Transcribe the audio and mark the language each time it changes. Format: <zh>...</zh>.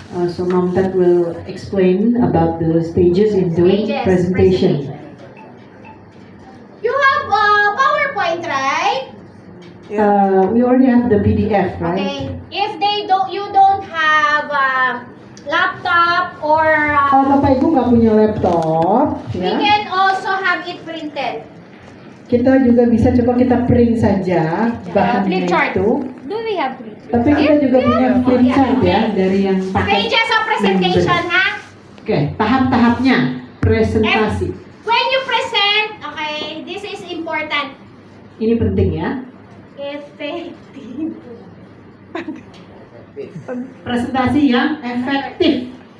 <en>So Momtet will explain about the stages in doing Stages, presentation. You have PowerPoint, right? We already have the PDF, right? Okay. If you don't have laptop or</en> <id>Kalau Bapak Ibu nggak punya laptop,</id> <en>we</en> <id>ya,</id> <en>can also have it printed.</en> <id>kita juga bisa coba kita print saja bahannya</id> <en>Flip chart.</en> <id>itu.</id> <en>Do we have print?</en> <id>Tapi kita juga punya flip chart ya dari yang pakai.</id> <en>Stages of presentation, ha?</en> <id>Oke, tahap-tahapnya presentasi.</id> <en>When you present, okay, this is important.</en> <id>Ini penting ya.</id> <en>Effective.</en> <id>Presentasi yang efektif.</id>